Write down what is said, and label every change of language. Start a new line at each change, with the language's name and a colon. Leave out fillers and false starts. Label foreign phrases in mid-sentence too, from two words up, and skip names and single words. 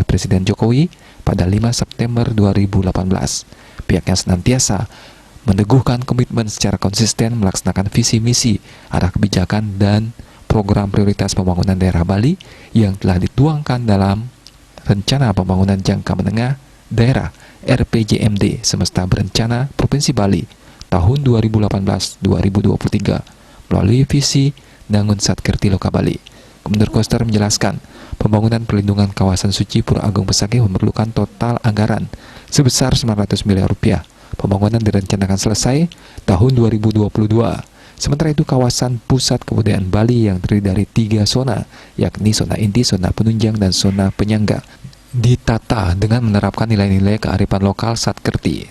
Indonesian: Presiden Jokowi pada 5 September 2018, pihaknya senantiasa meneguhkan komitmen secara konsisten melaksanakan visi misi, arah kebijakan, dan program prioritas pembangunan daerah Bali yang telah dituangkan dalam Rencana Pembangunan Jangka Menengah Daerah RPJMD Semesta Berencana Provinsi Bali tahun 2018-2023 melalui visi Dangun Satkerti Loka Bali. Gubernur Koster menjelaskan, pembangunan perlindungan kawasan suci Pura Agung Besakih memerlukan total anggaran sebesar 900 miliar rupiah. Pembangunan direncanakan selesai tahun 2022. Sementara itu, kawasan pusat kebudayaan Bali yang terdiri dari 3 zona, yakni zona inti, zona penunjang, dan zona penyangga, ditata dengan menerapkan nilai-nilai kearifan lokal Satkerti.